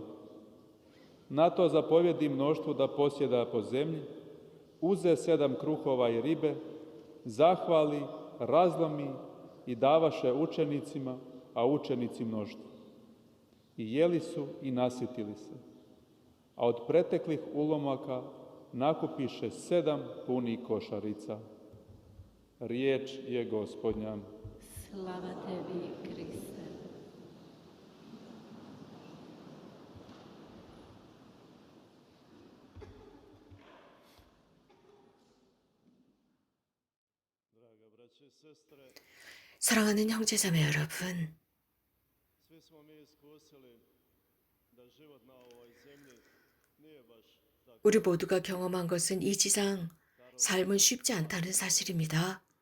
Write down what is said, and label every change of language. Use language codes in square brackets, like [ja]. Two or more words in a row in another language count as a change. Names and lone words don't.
[hr] Na to zapovjedi mnoštvu da posjeda po zemlji, uze 7 kruhova i ribe, zahvali, razlomi i davaše učenicima, a učenici mnoštvu. I jeli su i nasitili se, a od preteklih ulomaka nakupiše 7 punih košarica. Riječ je Gospodnja. Slava tebi, Kriste. [ko] 사랑하는 형제자매 여러분, 우리 모두가 경험한 것은 이 지상 삶은 쉽지 않다는 사실입니다.